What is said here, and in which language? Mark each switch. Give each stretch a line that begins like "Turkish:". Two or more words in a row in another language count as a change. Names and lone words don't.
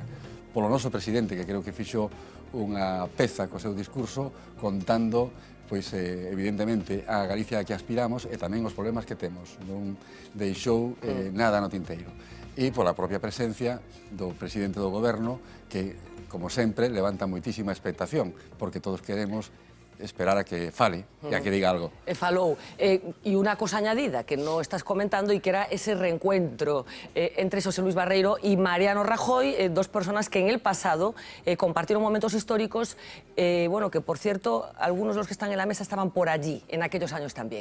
Galician: Polo noso presidente, que creo que fixo unha peza co seu discurso contando, pois, evidentemente, a Galicia a que aspiramos e tamén os problemas que temos. Non deixou nada no tinteiro. E pola propia presencia do presidente do Goberno, que, como sempre, levanta moitísima expectación, porque todos queremos esperar a que fale e a que diga algo. Falou.
Spanish: Y una cosa añadida que no estás comentando y que era ese reencuentro entre Xosé Luis Barreiro y Mariano Rajoy, dos personas que en el pasado compartieron momentos históricos, bueno, que por cierto, algunos de los que están en la mesa estaban por allí, en aquellos años también.